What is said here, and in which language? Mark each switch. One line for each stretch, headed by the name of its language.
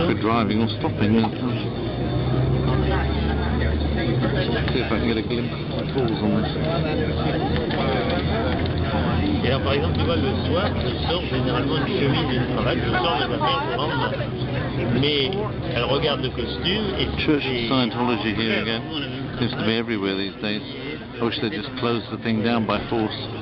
English: If we're driving or stopping, see if I can get a glimpse of the tools on this.
French: Et alors, par exemple, tu vois, le soir, je sors généralement une chemise et une cravate, je sors les affaires pour lendemain. Mais elle regarde le costume et...
English: Church of Scientology here again. Seems to be everywhere these days. I wish they'd just close the thing down by force.